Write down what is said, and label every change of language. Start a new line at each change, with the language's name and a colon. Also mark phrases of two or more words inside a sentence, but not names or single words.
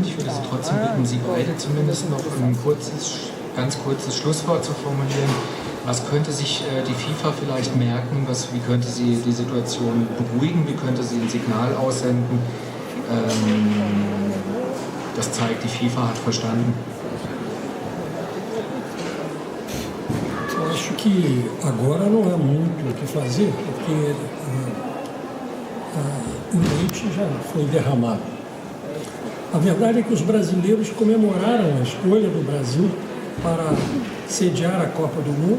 German: Ich würde Sie trotzdem bitten, Sie beide zumindest noch ein ganz kurzes Schlusswort zu formulieren. Was könnte sich die FIFA vielleicht merken? Wie könnte sie die Situation beruhigen? Wie könnte sie ein Signal aussenden? Das zeigt, die FIFA hat verstanden.
Portuguese: que agora não há muito o que fazer, porque o leite já foi derramado. A verdade é que os brasileiros comemoraram a escolha do Brasil para sediar a Copa do Mundo.